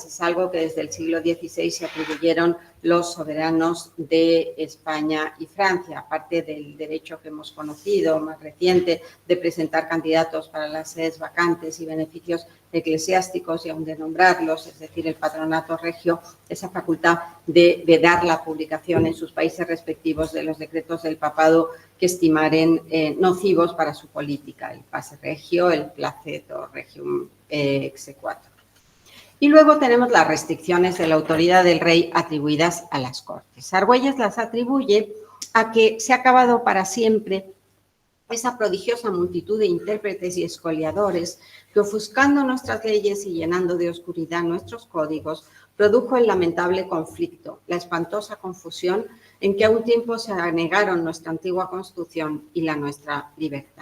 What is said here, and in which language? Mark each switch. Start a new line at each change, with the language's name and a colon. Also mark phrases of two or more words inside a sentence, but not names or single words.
Spanish: Es algo que desde el siglo XVI se atribuyeron los soberanos de España y Francia, aparte del derecho que hemos conocido más reciente de presentar candidatos para las sedes vacantes y beneficios eclesiásticos y aún de nombrarlos, es decir, el patronato regio, esa facultad de dar la publicación en sus países respectivos de los decretos del papado que estimaren nocivos para su política, el pase regio, el
Latin: placeto regium exequatur.
Spanish: Y luego tenemos las restricciones de la autoridad del rey atribuidas a las Cortes. Argüelles las atribuye a que se ha acabado para siempre esa prodigiosa multitud de intérpretes y escoliadores que, ofuscando nuestras leyes y llenando de oscuridad nuestros códigos, produjo el lamentable conflicto, la espantosa confusión en que a un tiempo se anegaron nuestra antigua Constitución y la nuestra libertad.